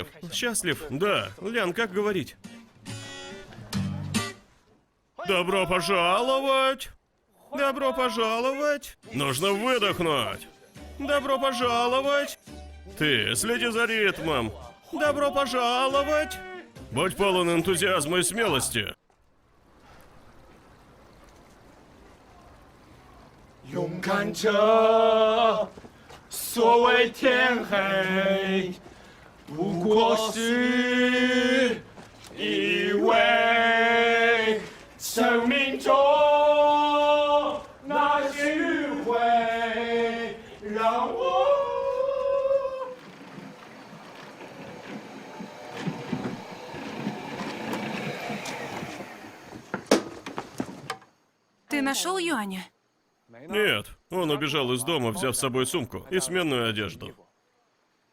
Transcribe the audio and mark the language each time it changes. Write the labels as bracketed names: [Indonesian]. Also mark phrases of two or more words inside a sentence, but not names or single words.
[Russian] Счастлив? Да. Лян, как говорить? Добро пожаловать! Добро пожаловать! Нужно выдохнуть! Добро пожаловать! Ты, следи за ритмом! Добро пожаловать! Будь полон энтузиазма и смелости! [Chinese] 勇敢者，所谓天黑，不过是因为生命中那些迂回，让我。 [Russian] Ты нашел Юаня? Нет, он убежал из дома, взяв с собой сумку и сменную одежду.